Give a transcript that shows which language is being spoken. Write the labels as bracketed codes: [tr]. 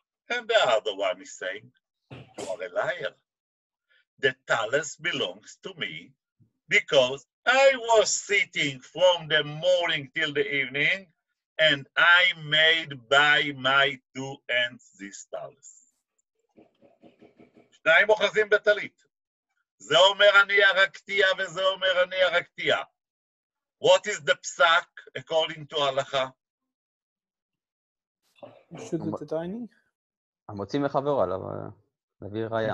[en] And the other one is saying, you are a liar. The talus belongs to me because I was sitting from the morning till the evening and I made by my two hands this talus. [he] שניים אוחזים בטלית. זה אומר אני הרגתיה וזה אומר אני הרגתיה. [en] What is the psak according to הלכה? [he] המוציא מחברו עליו, להביא ראיה.